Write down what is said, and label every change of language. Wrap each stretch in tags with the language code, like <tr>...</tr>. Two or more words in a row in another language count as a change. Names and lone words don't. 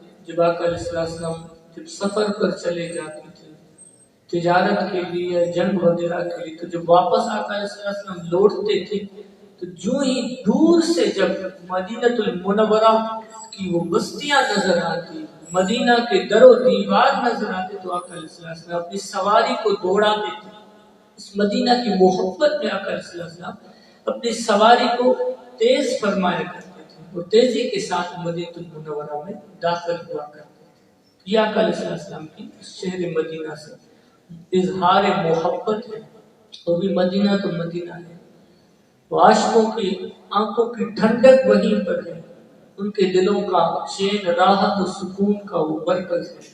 <ur>جب آقا</ur> <ar>علیہ السلام</ar> <ur>جب سفر پر چلے جاتے تھے تجارت کے لیے، جنگ وغیرہ کے لیے، تو جب واپس آقا</ur> <ar>علیہ السلام</ar> <ur>لوٹتے تھے تو جو ہی دور سے جب مدینہ المنورہ کی وہ بستیاں نظر آتی، مدینہ کے در و دیوار نظر آتے، تو آقا</ur> <ar>علیہ السلام</ar> <ur>اپنی سواری کو دوڑا دیتے۔ اس مدینہ کی محبت میں آقا</ur> <ar>علیہ السلام</ar> <ur>اپنی سواری کو تیز فرمایا کرتے تھے، وہ تیزی کے ساتھ مدینہ المنورہ میں داخل ہوا کرتے تھے۔ یہ آقا</ur> <ar>علیہ السلام</ar> <ur>کی شہر مدینہ سے اظہار محبت ہے، وہ بھی مدینہ تو مدینہ ہے، عاشقوں کی آنکھوں کی ٹھنڈک وہیں پر ہے، ان کے دلوں کا چین، راحت و سکون کا وہ مرکز ہے۔</ur>